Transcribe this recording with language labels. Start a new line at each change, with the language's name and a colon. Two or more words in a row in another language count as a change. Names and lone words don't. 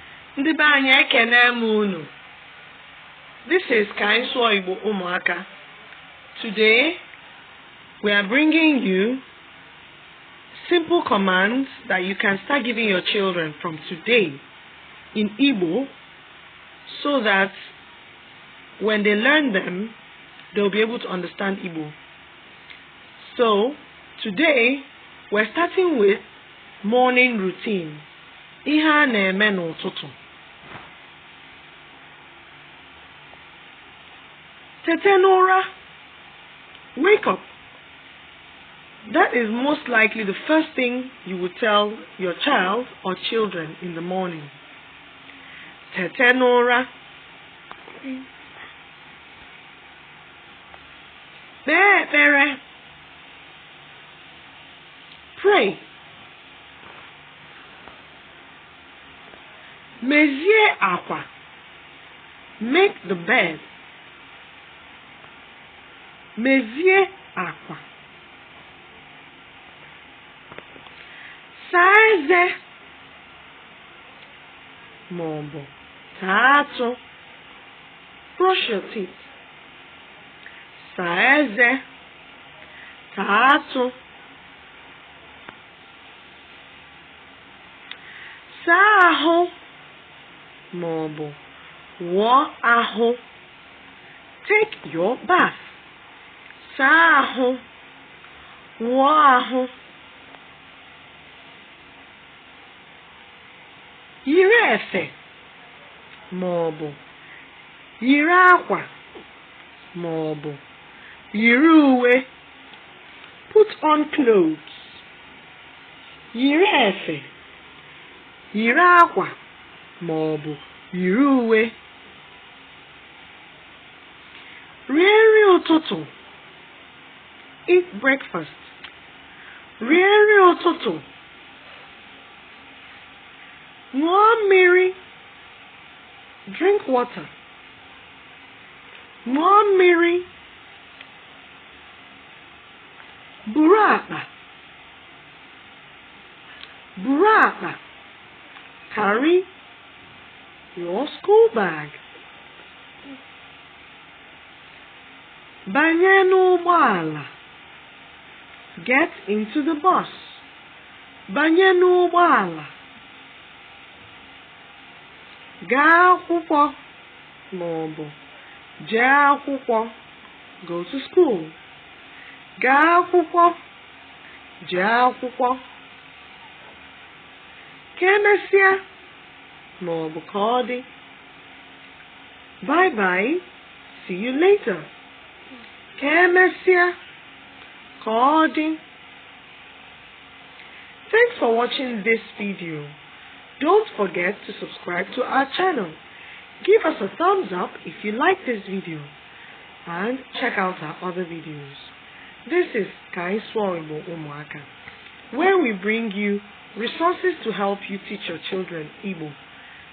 Igbo: Ndị be anyị ekene m unu.
English: This is Igbo Umuaka. Today, we are bringing you simple commands that you can start giving your children from today in Igbo, so that when they learn them, they'll be able to understand Igbo. So, today, we're starting with morning routine.
Igbo: Ihe na-eme n'ụtụtụ. Tete n'ụra.
English: Wake up. That is most likely the first thing you would tell your child or children in the morning.
Igbo: Tete n'ụra. Kpee ekpere. Pray. Mezie akwa.
English: Make the bed.
Igbo: Mezie akwa. Saa eze maọbụ taa atụ.
English: Brush your teeth.
Igbo: Saa eze taa atụ. Saa ahụ maọbụ wụọ ahụ.
English: Take your bath.
Igbo: Saa ahụ wụọ ahụ. Yiri efe maọbụ yiri akwa maọbụ yiri uwe.
English: Put on clothes.
Igbo: Yiri efe, yiri akwa maọbụ yiri uwe. Rie nri ụtụtụ.
English: Eat breakfast.
Igbo: Rie nri ụtụtụ. Ṅụọ mmiri.
English: Drink water.
Igbo: Ṅụọ mmiri. Buru akpa. Buru akpa.
English: Carry your school bag.
Igbo: Banye n'ụgbọala.
English: Get into the bus.
Igbo: Banye n'ụgbọala. Gaa akwụkwọ maọbụ jee akwụkwọ.
English: Go to school.
Igbo: Gaa akwụkwọ, jee akwụkwọ. Ka emesịa maọbụ ka ọ dị.
English: Bye bye. See you later.
Igbo: Ka emesịa ka ọ dị.
English: Thanks for watching this video. Don't forget to subscribe to our channel. Give us a thumbs up if you like this video, and check out our other videos. This is Igbo Umuaka, where we bring you resources to help you teach your children Igbo.